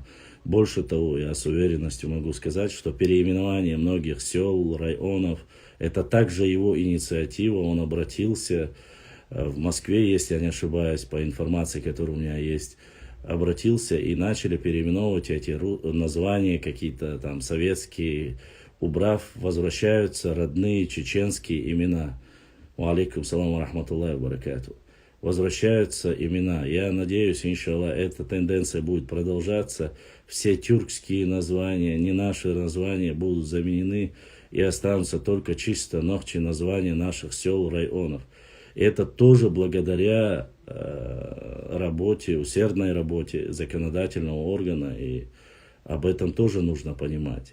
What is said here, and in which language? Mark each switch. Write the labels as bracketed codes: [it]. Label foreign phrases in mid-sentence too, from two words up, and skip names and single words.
[ru] Больше того, я с уверенностью могу сказать, что переименование многих сел, районов, это также его инициатива. Он обратился в Москве, если я не ошибаюсь, по информации, которая у меня есть, обратился и начали переименовывать эти названия какие-то там советские, убрав, возвращаются родные чеченские имена. [ar] عليكم السلام ورحمة الله وبركاته. [ru] Возвращаются имена. Я надеюсь, иншаллах, эта тенденция будет продолжаться. Все тюркские названия, не наши названия, будут заменены и останутся только чисто ногчи названия наших сел, районов. Это тоже благодаря работе, усердной работе законодательного органа, и об этом тоже нужно понимать.